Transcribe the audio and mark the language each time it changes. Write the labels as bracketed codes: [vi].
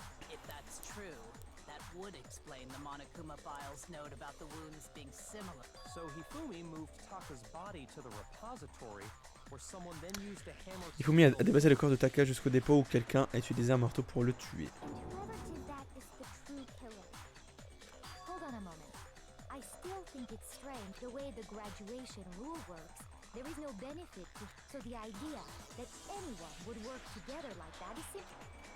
[en] If that's true, that would explain the Monokuma Files note about the wounds being similar. So Hifumi moved Taka's body to the repository, where someone then used a hammer to [fr] Ifumi a déplacé le corps de Taka jusqu'au dépôt où quelqu'un a utilisé un marteau pour le tuer. [en] Whoever did that is the true killer. Hold on a moment. I still think it's strange the way the graduation rule works. There is no benefit to, so the idea that anyone would work together like that is simple.